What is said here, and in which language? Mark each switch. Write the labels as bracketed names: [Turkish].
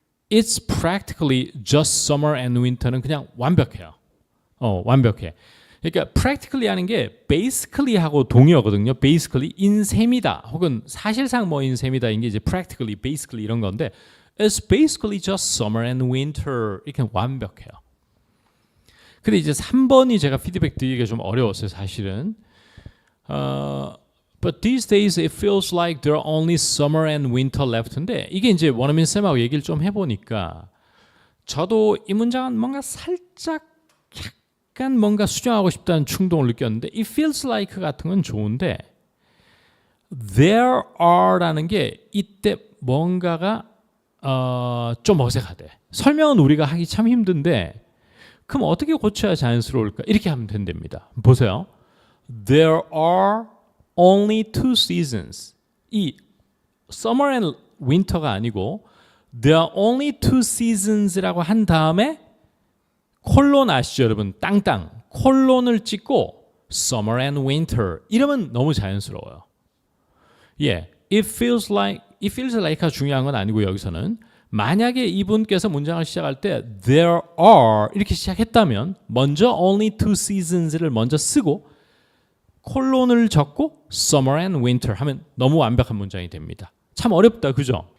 [English] It's practically just summer and winter [Korean] 는 그냥 완벽해요. 완벽해. 그러니까 practically 하는 게 basically 하고 동의어거든요. basically 인셈이다 혹은 사실상 뭐 인셈이다 이게 이제 practically, basically 이런 건데 [English] It's basically just summer and winter [Korean] 이렇게 완벽해요. 근데 이제 3번이 제가 피드백 드리기가 좀 어려웠어요. 사실은. [English] But these days it feels like there are only summer and winter left [Korean] 인데 이게 이제 원어민 쌤하고 얘기를 좀 해보니까 저도 이 문장은 뭔가 살짝 약간 뭔가 수정하고 싶다는 충동을 느꼈는데 it feels like 같은 건 좋은데 there are라는 게 이때 뭔가가 좀 어색하대. 설명은 우리가 하기 참 힘든데 그럼 어떻게 고쳐야 자연스러울까? 이렇게 하면 된답니다. 보세요. [English] There are only two seasons. [Korean] 이 summer and winter가 아니고 [English] There are only two seasons [Korean] 라고 한 다음에 콜론 아시죠 여러분? 땅땅 콜론을 찍고 [English] summer and winter [Korean] 이러면 너무 자연스러워요. 예, it feels like가 중요한 건 아니고 여기서는 만약에 이분께서 문장을 시작할 때 there are 이렇게 시작했다면 먼저 [English] only two seasons [Korean] 를 먼저 쓰고 콜론을 적고 summer and winter 하면 너무 완벽한 문장이 됩니다. 참 어렵다 그죠?